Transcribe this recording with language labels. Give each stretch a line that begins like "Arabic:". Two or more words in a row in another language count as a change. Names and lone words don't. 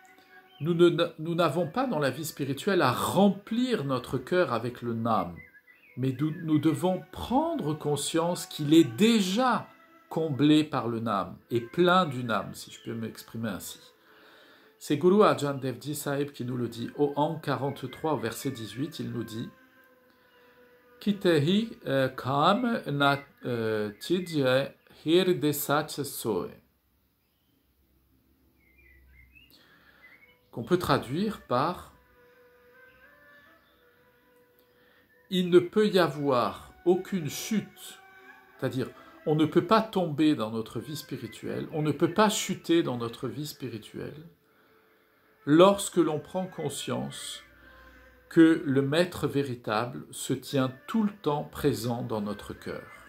French: nous n'avons pas dans la vie spirituelle à remplir notre cœur avec le Nam, mais nous devons prendre conscience qu'il est déjà comblé par le Nam et plein du Nam, si je peux m'exprimer ainsi. C'est Guru Arjan Dev Ji Sahib qui nous le dit. Au Ang 43, au verset 18, il nous dit
Punjabi: ਕਿਤੈ ਕਾਮਿ ਨ ਛਿਜੈ ਹਿਰਦੈ ਸਚੁ ਸੋਇ.
French: Qu'on peut traduire par il ne peut y avoir aucune chute, c'est-à-dire on ne peut pas tomber dans notre vie spirituelle, on ne peut pas chuter dans notre vie spirituelle lorsque l'on prend conscience que le Maître véritable se tient tout le temps présent dans notre cœur.